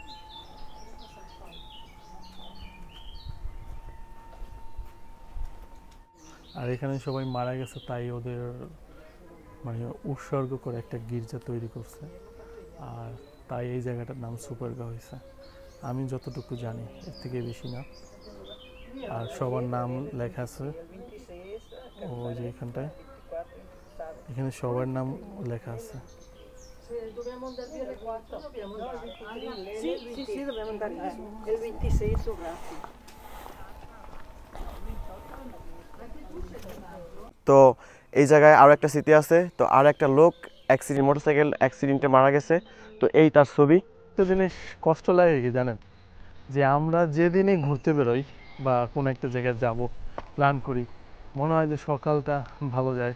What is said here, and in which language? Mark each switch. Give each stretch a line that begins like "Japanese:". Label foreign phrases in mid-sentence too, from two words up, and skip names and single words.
Bangla: আর এখানে সবাই মারা গেছে, তাই ওদের মানে উৎসর্গ করে একটা গির্জা তৈরি করছে। আর তাই এই জায়গাটার নাম সুপারগা হয়েছে, আমি যতটুকু জানি, এর থেকে বেশি না। আর সবার নাম লেখা আছে ওই যে এখানটায়, এখানে সবার নাম লেখা আছে।
Italian: Dobbiamo andare via alle 4? Dobbiamo andare al 23? Sì, dobbiamo andare via. Il 26 grazie.
Bangla: তো এই জায়গায় আরও একটা স্মৃতি আছে। তো আর একটা লোক
English: motorcycle accident
Bangla: মারা গেছে। তো এই তার ছবি। একটা জিনিস কষ্ট লাগে কি জানেন, যে আমরা যেদিনই ঘুরতে বেরোই বা কোনো একটা জায়গায় যাব প্ল্যান করি, মনে হয় যে সকালটা ভালো যায়।